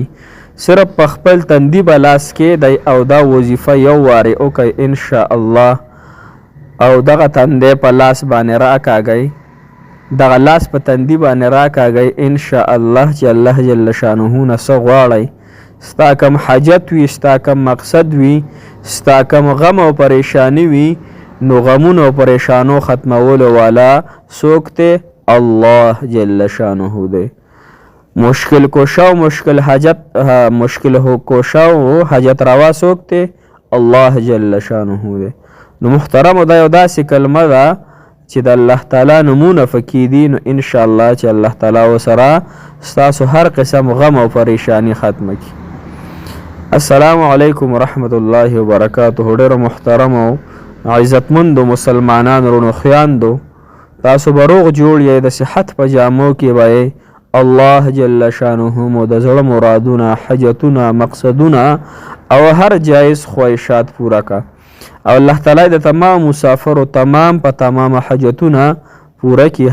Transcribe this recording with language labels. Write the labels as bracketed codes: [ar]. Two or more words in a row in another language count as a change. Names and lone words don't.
[ps] صرف په خپل تندي به لاس کېدی او دا وظیفه یو وارې وکئ [ar] ان شاء الله، [ps] او دغه تندی په لاس باندې راکاږئ، دغه لاس په تندي باندې راکاږئ [ar] ان شاء الله [ps] چې [ar] الله جل شانه [ps] نه څه غواړئ، ستا کم حاجت وي، ستا کم مقصد وي، ستا کم غم او پریشانی وي، نو غمونو او پریشانو ختمولو والا څوک دی؟ [ar] الله جل شانه [ps] دی. مشکل کوشا و مشکل کوشا و حاجت روا څوک دی؟ [ar] الله جل شانه [ps] دی. نو محترمو، دا یو داسې کلمه ده چې د الله تعالی نومونه پکې دي، نو [ar] انشاء الله [ps] چې [ar] الله تعالی [ps] ورسره ستاسو هر قسم غم او پریشانی ختمه کړي. [ar] السلام علیکم ورحمت الله وبرکاته. [ps] ډیرو محترمو عزتمندو مسلمانانو رونو خویندو، تاسو به روغ جوړ یې، د صحت په جامو کې به [ar] الله جل شانه [ps] مو د زړه مرادونه، حاجتونه، مقصدونه او هر جایز خواهشات پوره کا، او [ar] الله تعالی [ps] د تمام مسافرو تمام حاجتونه پوره کی.